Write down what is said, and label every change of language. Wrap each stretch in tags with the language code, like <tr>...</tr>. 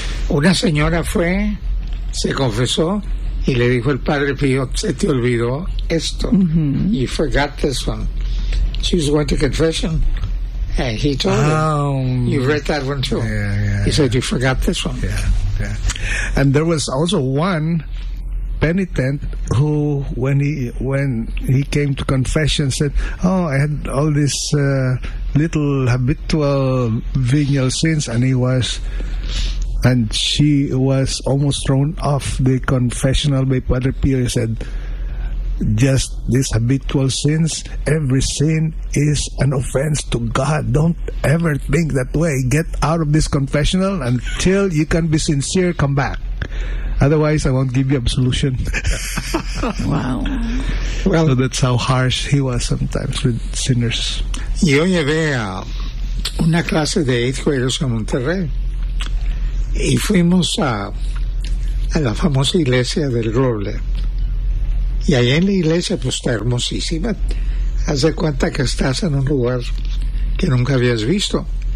<es>Una señora fue, se confesó, y le dijo el padre Pío, se te olvidó esto. Mm-hmm.</es> <en>You forgot this one. She was going to confession. And he told her, you read that one too. Yeah. He said, you forgot this one. Yeah. And there was also one penitent who, when he came to confession, said, oh, I had all this little habitual venial sins, and she was almost thrown off the confessional by Padre Pio. He said, just these habitual sins, every sin is an offense to God. Don't ever think that way. Get out of this confessional until you can be sincere, come back. Otherwise, I won't give you absolution. Wow. Well, so that's how harsh he was sometimes with sinners.</en> <es>Yo llevé una clase de 8th graders a Monterrey. Y fuimos a la famosa iglesia del Roble. Y ahí en la iglesia, pues está hermosísima. Haz de cuenta que estás en un lugar que nunca habías visto.</es>